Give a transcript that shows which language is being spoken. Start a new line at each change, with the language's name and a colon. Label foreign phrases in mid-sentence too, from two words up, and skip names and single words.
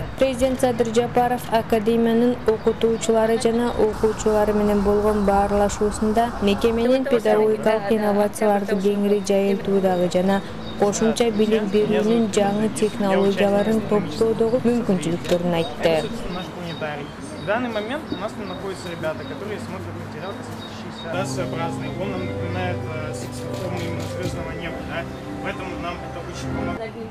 Kyrgyz: Президент Садыр Жапаров академиянын окутуучулары жана окуучулары менен болгон баарлашуусунда мекеменин педагогикалык инновацияларды кеңири жайылтуудагы жана кошумча билим берүүнүн жаңы технологияларын топтоодогу мүмкүнчүлүктөрүн айтты.
Russian: В данный момент у нас там находятся ребята, которые смотрят материал, да, своеобразный. Он нам напоминает форму именно звездного неба, да? Поэтому нам это очень помогает.